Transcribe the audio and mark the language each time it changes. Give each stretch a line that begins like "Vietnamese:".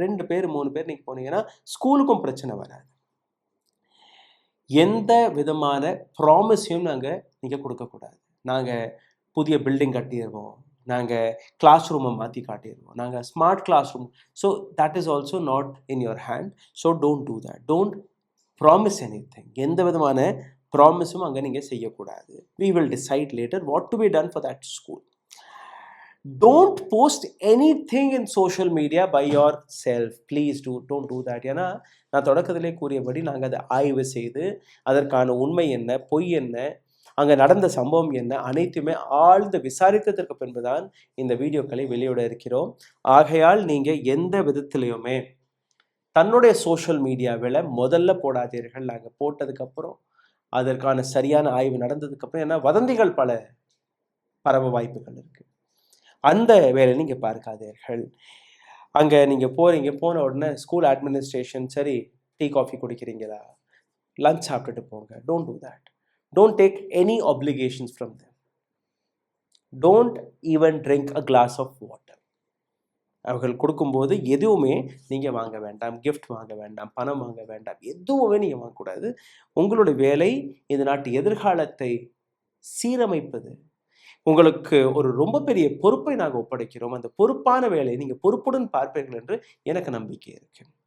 Tamil: 2 பேர் 3 பேர் நீங்கள் போனீங்கன்னா ஸ்கூலுக்கும் பிரச்சனை வராது. எந்த விதமான ப்ராமிஸையும் நீங்கள் கொடுக்கக்கூடாது. நாங்கள் புதிய பில்டிங் கட்டிடுவோம், நாங்கள் கிளாஸ் ரூமை மாற்றி காட்டிடுவோம், நாங்கள் smart class room.
English: So that is also not in your hand. So don't do that. Don't promise anything.
Tamil: எந்த விதமான ப்ராமிஸும் அங்கே நீங்கள் செய்யக்கூடாது.
English: we will decide later what to be done for that school. Don't post anything in social media by yourself. Please don't do that.
Tamil: ஏன்னா நான் தொடக்கத்திலே கூறியபடி நாங்கள் அதை ஆய்வு செய்து அதற்கான உண்மை என்ன, பொய் என்ன, அங்கே நடந்த சம்பவம் என்ன, அனைத்துமே ஆழ்ந்து விசாரித்ததற்கு பின்புதான் இந்த வீடியோக்களை வெளியிட இருக்கிறோம். ஆகையால் நீங்கள் எந்த விதத்திலையுமே தன்னுடைய சோஷியல் மீடியாவில் முதல்ல போடாதீர்கள். நாங்கள் போட்டதுக்கப்புறம் அதற்கான சரியான ஆய்வு நடந்ததுக்கப்புறம், ஏன்னா வதந்திகள் பல பரவ வாய்ப்புகள் இருக்குது. அந்த வேலையை நீங்கள் பார்க்காதீர்கள். அங்கே நீங்கள் போகிறீங்க, போன உடனே ஸ்கூல் அட்மினிஸ்ட்ரேஷன், சரி டீ காஃபி குடிக்கிறீங்களா, லஞ்ச் சாப்பிட்டுட்டு போங்க.
English: Don't do that. Don't take any obligations from them. Don't even drink a glass of water.
Tamil: அவர்கள் கொடுக்கும்போது எதுவுமே நீங்கள் வாங்க வேண்டாம், கிஃப்ட் வாங்க வேண்டாம், பணம் வாங்க வேண்டாம், எதுவுமே நீங்கள் வாங்கக்கூடாது. உங்களுடைய வேலை இந்த நாட்டு எதிர்காலத்தை சீரமைப்பது. உங்களுக்கு ஒரு ரொம்ப பெரிய பொறுப்பை நாங்கள் ஒப்படைக்கிறோம். அந்த பொறுப்பான வேலையை நீங்கள் பொறுப்புடன் பார்ப்பீர்கள் என்று எனக்கு நம்பிக்கை இருக்கு.